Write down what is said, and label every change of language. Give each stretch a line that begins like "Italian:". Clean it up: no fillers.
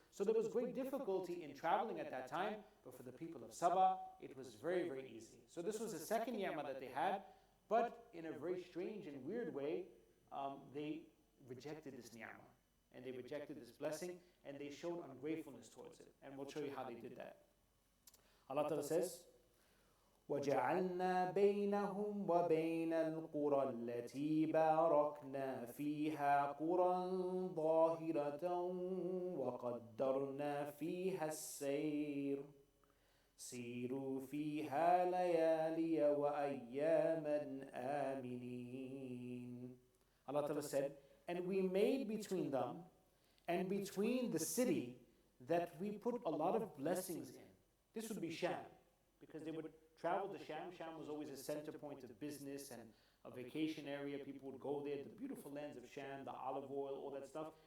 English: So there was great difficulty in traveling at that time, but for the people of Sabah, it was very, very easy. So this was the second ni'mah that they had, but in a very strange and weird way, they rejected this ni'mah, and they rejected this blessing, and they showed ungratefulness towards it. And we'll show you how they did that. Allah Ta'ala says,
Arabic: وَجَعَلْنَا بَيْنَهُمْ وَبَيْنَ الْقُرَى الَّتِي بَارَكْنَا فِيهَا قُرًى ظَاهِرَةً وَقَدَّرْنَا فِيهَا السَّيْرَ. سيروا فيها ليالي وأياما آمنين.
English: Allah Ta'ala said, and we made between them and between the city that we put a lot of blessings in. This would be Sham, because they would travel to Sham. Sham was always a center point of business and a vacation area. People would go there, the beautiful lands of Sham, the olive oil, all that stuff.